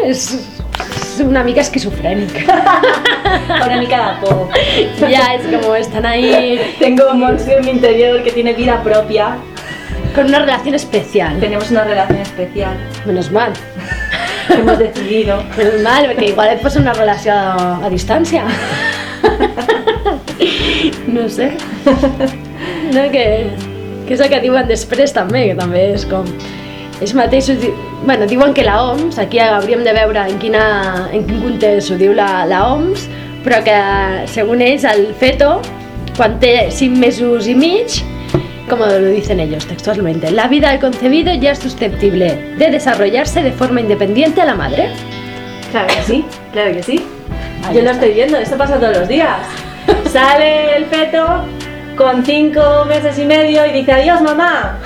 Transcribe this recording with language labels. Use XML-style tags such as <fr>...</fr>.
<ca>És una mica esquizofrènic. Una mica de por. Ja, és com, estan ahí...</ca> <es>Tengo un monstruo en mi interior que tiene vida propia.</es> <ca>Con una relació especial.</ca> <es>Tenemos una relació especial. Menos mal. Hemos decidido.</es> <ca>Menos mal, perquè igual et posa una relació a distància. No sé. No, que és el que diuen després també, que també és com... Ells mateixos, bueno, diuen que l'OMS, aquí hauríem de veure en quin context ho diu l'OMS, però que, segons ells, el feto, quan té 5 mesos i mig, com ho diuen ells textualment, la vida del concebido ja és susceptible de desenvolupar-se de forma independent a la mare.</ca> <es>Claro que sí, claro que sí. Yo lo estoy viendo, esto pasa todos los días. Sale el feto con 5 meses y medio y dice adiós, mamá.</es>